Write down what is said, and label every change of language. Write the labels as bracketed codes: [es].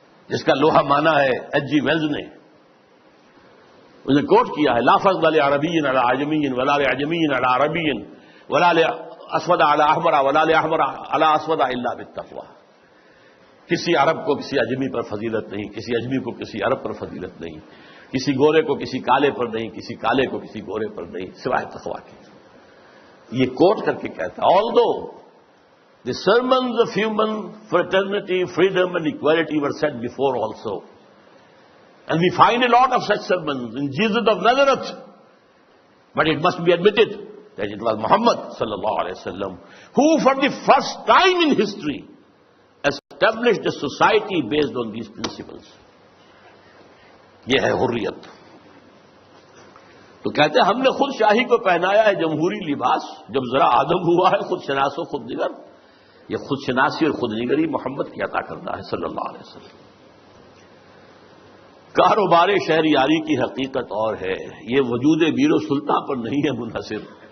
[ur] جس کا لوہا مانا ہے ایچ جی ویلز نے، انہیں کوٹ کیا ہے، [ar] لا فضل لعربی علی عجمی ولا لعجمی علی عربی ولا لاسود علی احمر ولا لاحمر علی اسود الا بالتقوی۔ [ur] کسی عرب کو کسی اجمی پر فضیلت نہیں، کسی اجمی کو کسی عرب پر فضیلت نہیں، کسی گورے کو کسی کالے پر نہیں، کسی کالے کو کسی گورے پر نہیں، سوائے تقوی کے۔ یہ کوٹ کر کے کہتا ہے، [en] although The sermons of human fraternity, freedom and equality were said before also. And we find a lot of such sermons in Jesus of Nazareth. But it must be admitted that it was Muhammad sallallahu alaihi wasallam who for the first time in history established a society based on these principles. [ur] یہ ہے حریت. تو کہتے ہیں ہم نے خود شاہی کو پہنایا ہے جمہوری لباس، جب ذرا آدم ہوا ہے خود شناس و خود نگر. یہ خود شناسی اور خود نگری محمد کی عطا کرنا ہے صلی اللہ علیہ وسلم. کاروبار شہریاری کی حقیقت اور ہے، یہ وجود ویر و سلطان پر نہیں ہے منحصر.